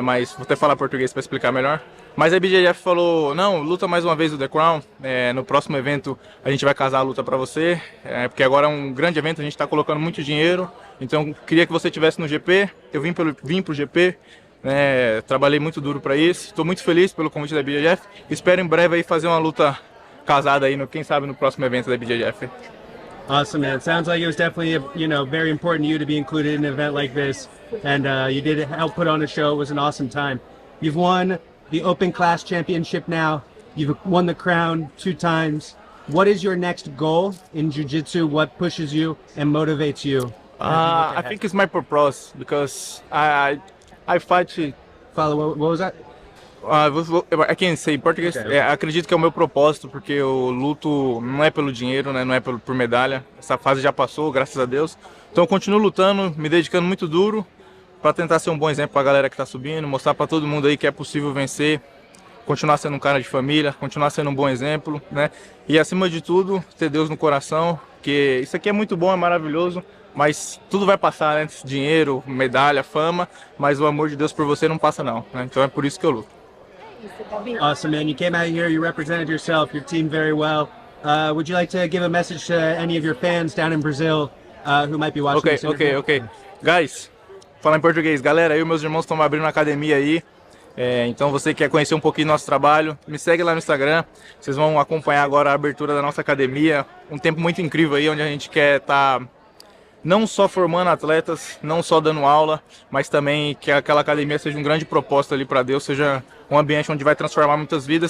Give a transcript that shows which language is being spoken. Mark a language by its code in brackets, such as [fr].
[pt] Mas vou até falar português para explicar melhor. Mas a BJJF falou, não, luta mais uma vez o The Crown, no próximo evento a gente vai casar a luta para você, porque agora é um grande evento, a gente está colocando muito dinheiro, então queria que você estivesse no GP, eu vim pro GP, trabalhei muito duro para isso, estou muito feliz pelo convite da BJJF, espero em breve aí fazer uma luta casada aí, quem sabe no próximo evento da BJJF. [en] Awesome, man. It sounds like it was definitely, very important to you to be included in an event like this, and you did help put on a show. It was an awesome time. You've won the Open Class Championship now. You've won the crown 2 times. What is your next goal in Jiu-Jitsu? What pushes you and motivates you? I think it's my purpose because I fight. Follow, what was that? I can say [pt] em português. [en] Okay. [pt] Acredito que é o meu propósito, porque eu luto não é pelo dinheiro, né? Não é por medalha. Essa fase já passou, graças a Deus. Então eu continuo lutando, me dedicando muito duro para tentar ser um bom exemplo para a galera que está subindo, mostrar para todo mundo aí que é possível vencer, continuar sendo um cara de família, continuar sendo um bom exemplo, né? E acima de tudo, ter Deus no coração, que isso aqui é muito bom, é maravilhoso, mas tudo vai passar, né? Dinheiro, medalha, fama, mas o amor de Deus por você não passa não, né? Então é por isso que eu luto. [en] Awesome, man. You came out here, you represented yourself, your team very well. Would you like to give a message to any of your fans down in Brazil who might be watching this interview? Ok. [pt] Guys, falar em português. Galera, eu e meus irmãos estamos abrindo uma academia aí. Então você quer conhecer um pouquinho do nosso trabalho, me segue lá no Instagram. Vocês vão acompanhar agora a abertura da nossa academia. Um tempo muito incrível aí, onde a gente quer estar não só formando atletas, não só dando aula, mas também que aquela academia seja um grande propósito ali para Deus, seja um ambiente onde vai transformar muitas vidas.